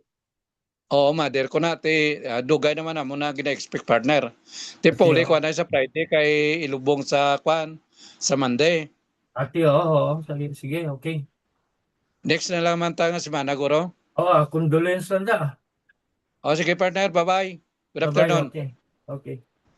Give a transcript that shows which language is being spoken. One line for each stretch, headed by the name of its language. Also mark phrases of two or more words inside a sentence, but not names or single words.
Hiligaynon: Oo, mother ko na ti dugay naman amo na gina-expect partner. Ti Ati puli ko oh. na sa Friday kay ilubong sa kwan sa Monday. Ati oh. Sige, sige, okay. Next na lang man ta nga semana guro. Condolence lang da. O sige partner,
English: bye-bye. Good Bye-bye, afternoon. okay. Okay.